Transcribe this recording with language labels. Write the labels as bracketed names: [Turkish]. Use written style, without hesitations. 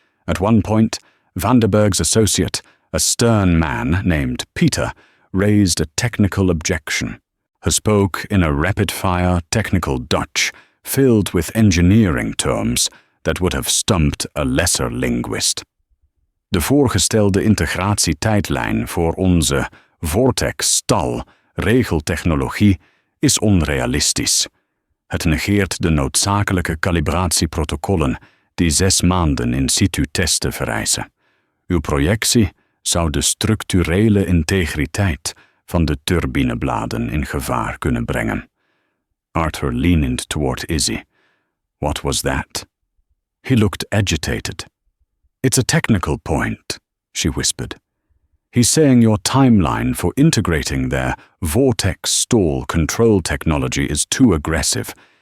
[English] At one point, Van der Berg's associate, a stern man named Peter, raised a technical objection. He spoke in a rapid-fire technical Dutch filled with engineering terms that would have stumped a lesser linguist. [Dutch] De voorgestelde integratietijdlijn voor onze Vortex-stal-regeltechnologie is onrealistisch. Het negeert de noodzakelijke calibratieprotocollen die 6 maanden in situ testen vereisen. Uw projectie zou de structurele integriteit van de turbinebladen in gevaar kunnen brengen. [English] Arthur leaned toward Izzy. What was that? He looked agitated. It's a technical point, she whispered. He's saying your timeline for integrating their vortex stall control technology is too aggressive.